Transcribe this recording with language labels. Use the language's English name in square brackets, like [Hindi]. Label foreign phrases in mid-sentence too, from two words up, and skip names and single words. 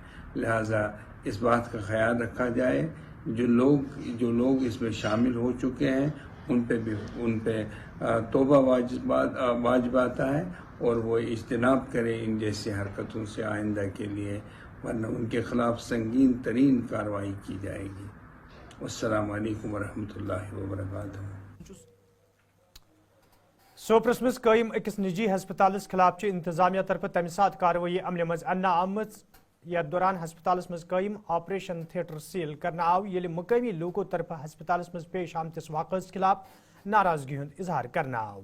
[Urdu] لہذا اس بات کا خیال رکھا جائے، جو لوگ اس میں شامل ہو چکے ہیں ان پہ توبہ واجب آتا ہے، اور وہ اجتناب کریں ان جیسی حرکتوں سے آئندہ کے لیے، ورنہ ان کے خلاف سنگین ترین کارروائی کی جائے گی۔ [Arabic] السلام علیکم ورحمۃ اللہ وبرکاتہ۔ [Kashmiri] سوپرس مز قائم أکس نجی ہسپتالس خلاف انتظامیہ طرف تمہ سات کاروٲیی عملہِ مز اننہٕ آمٕژ یتھ دوران ہسپتالس مز قائم آپریشن تھیٹر سیل کرنہٕ آو، ییٚلہِ مقٲمی لوکو طرف ہسپتالس مز پیش آمتس واقعس خلاف ناراضگی ہُنٛد اظہار کرنہٕ آو۔